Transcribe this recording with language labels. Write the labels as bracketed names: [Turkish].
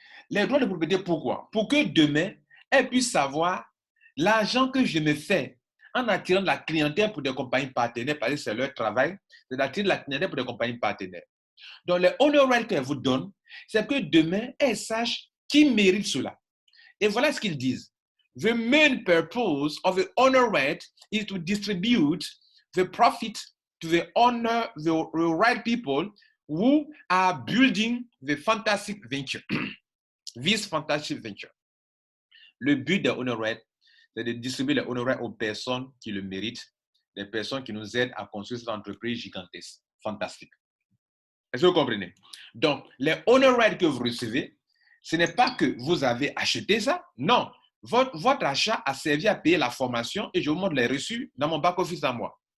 [French] Les droits de propriété, pourquoi? Pour que demain, elle puisse savoir l'argent que je me fais en attirant de la clientèle pour des compagnies partenaires, parce que c'est leur travail, c'est d'attirer de la clientèle pour des compagnies partenaires. Donc, les honor rights qu'elle vous donne, c'est que demain, elle sache qui mérite cela. Et voilà ce qu'ils disent. [English] The main purpose of the honor right is to distribute the profit to the right people who are building the fantastic venture. This fantastic venture. [French] Le but de honor right, c'est de distribuer les honoraires aux personnes qui le méritent, des personnes qui nous aident à construire cette entreprise gigantesque, fantastique. Est-ce que vous comprenez? Donc, les honoraires que vous recevez, ce n'est pas que vous avez acheté ça, non. Votre achat a servi à payer la formation et je vous montre les reçus dans mon back-office à moi.